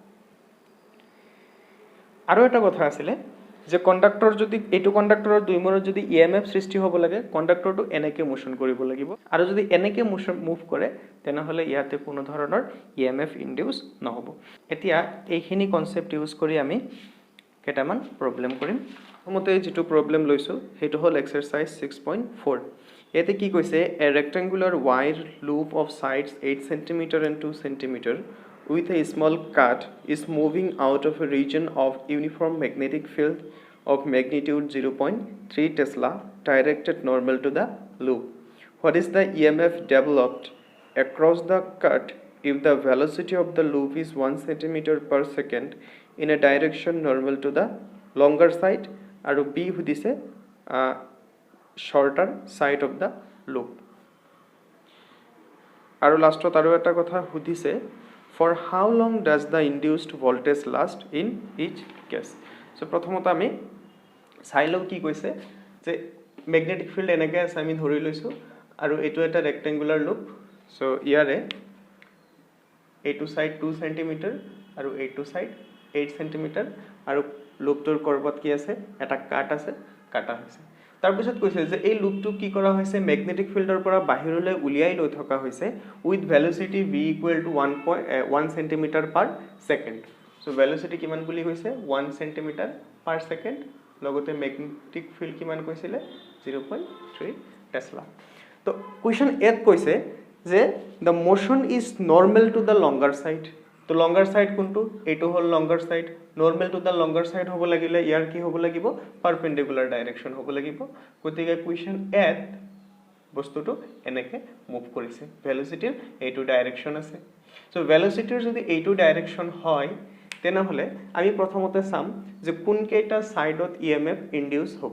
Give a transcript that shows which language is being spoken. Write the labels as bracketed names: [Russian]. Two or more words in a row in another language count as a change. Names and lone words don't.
[Assamese] আৰু এটা কথা আছিল যে কন্ডাক্টৰ যদি এইটো কন্ডাক্টৰৰ দুই মূৰত যদি ইএমএফ সৃষ্টি হ'ব লাগে কন্ডাক্টৰটো এনেকৈ মোশন কৰিব লাগিব আৰু যদি এনেকৈ মুভ কৰে তেনেহলে ইয়াতে কোনো ধৰণৰ [English] EMF induce [Assamese] নহব। এতিয়া এইখিনি [English] concept use [Assamese] কৰি আমি কেটামান প্ৰবলেম কৰিম। প্ৰথমতে যেটো প্ৰবলেম লৈছো হেতু হল এক্সাৰসাইজ 6.4। ইয়াতে কি কৈছে? [English] a rectangular wide loop of sides 8 cm and 2 cm with a small cut is moving out of a region of uniform magnetic field of magnitude 0.3 Tesla directed normal to the loop. What is the EMF developed across the cut if the velocity of the loop is 1 cm per second in a direction normal to the longer side [Assamese] আৰু B সুধিছে [English] shorter side of the loop। [Assamese] আৰু লাষ্টত আৰু এটা কথা সুধিছে [English] for how long does the induced voltage last in each case? [Assamese] So প্ৰথমতে আমি চাইলো কি কৈছে যে [English] magnetic field [Assamese] এনেকৈ আছে আমি ধৰি লৈছো আৰু এটো এটা [English] rectangular loop. [Assamese] সো ইয়াৰে এইটো সাইড 2 cm আৰু এইটো সাইড 8 cm আৰু লুপটোৰ কৰ্বত কি আছে? এটা কাট আছে, কাটা হৈছে। তাৰ পিছত কৈছে যে এই লুপটো কি কৰা হৈছে? [English] magnetic fieldৰ [Assamese] পৰা বাহিৰলৈ উলিয়াই লৈ থকা হৈছে [English] with velocity v = 1 cm per second. [Assamese] সো ভেলোচিটি কিমান বুলি কৈছে? 1 cm per second। লগতে [English] magnetic field [Assamese] কিমান কৈছিলে? 0.3 টেসলা। তো [English] question Aত [Assamese] কৈছে যে [English] the motion is normal to the longer side। [Assamese] তো [English] longer side [Assamese] কোনটো? এইটো হল [English] longer side. normal to the longer side [Assamese] হ'ব লাগিলে ইয়াৰ কি হ'ব লাগিব? [English] perpendicular direction [Assamese] হ'ব লাগিব। গতিকে [English] question Aত [Assamese] বস্তুটো এনেকে মুভ কৰিছে। ভেলোচিটিৰ এইটো ডাইরেকশন আছে। সো ভেলোচিটিৰ যদি এইটো ডাইরেকশন হয় তেনেহলে আমি প্ৰথমতে চাম যে কোন কেইটা সাইডত [English] EMF induce [Assamese] হ'ব।